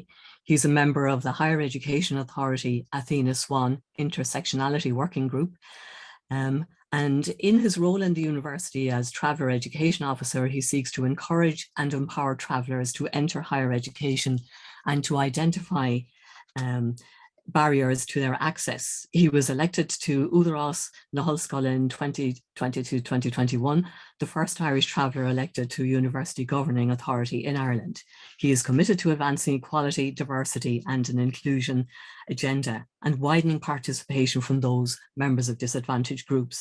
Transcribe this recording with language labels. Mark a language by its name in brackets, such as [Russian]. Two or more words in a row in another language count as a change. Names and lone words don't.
[English] He's a member of the Higher Education Authority Athena Swan Intersectionality Working Group. And in his role in the university as Traveller Education Officer, he seeks to encourage and empower travellers to enter higher education and to identify barriers to their access. He was elected to Údarás na hOllscoile in 2020-2021, the first Irish traveller elected to University Governing Authority in Ireland. He is committed to advancing equality, diversity and an inclusion agenda and widening participation from those members of disadvantaged groups.